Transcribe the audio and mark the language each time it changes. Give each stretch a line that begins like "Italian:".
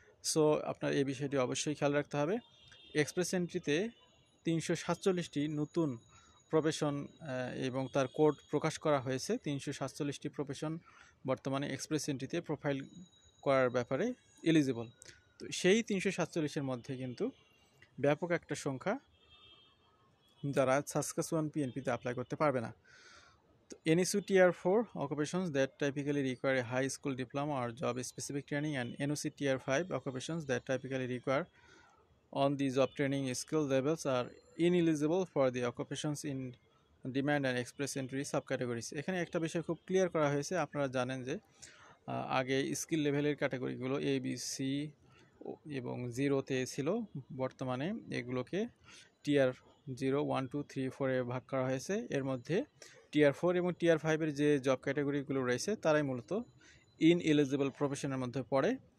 Bangla: So আপনার এই বিষয়টি অবশ্যই খেয়াল রাখতে হবে। এক্সপ্রেস এন্ট্রিতে 347টি নতুন প্রফেশন এবং তার কোড প্রকাশ করা হয়েছে। 347টি প্রফেশন বর্তমানে এক্সপ্রেস এন্ট্রিতে প্রোফাইল করার ব্যাপারে এলিজিবল। তো সেই 347-এর মধ্যে কিন্তু ব্যাপক একটা সংখ্যা যারা সাসকাচুয়ান পিএনপিতে অ্যাপ্লাই করতে পারবে না।
English: তো NSU Tier 4 occupations that typically require a high school diploma or job specific training, and NOC Tier 5 occupations that typically require on the job training skill levels are ineligible for the occupations in demand and express entry subcategories.
Bangla: এখানে একটা বিষয় খুব clear করা হয়েছে। আপনারা জানেন যে আগে স্কিল লেভেলের ক্যাটাগরিগুলো ABC এবং 0-তে ছিল, বর্তমানে এগুলোকে টিয়ার 0, 1, 2, 3, 4 এ ভাগ করা হয়েছে। এর মধ্যে টিয়ার 4 এবং টিয়ার 5-এর যে জব ক্যাটাগরিগুলো রয়েছে তারাই মূলত ইনএলিজিবল প্রফেশনের মধ্যে পড়ে।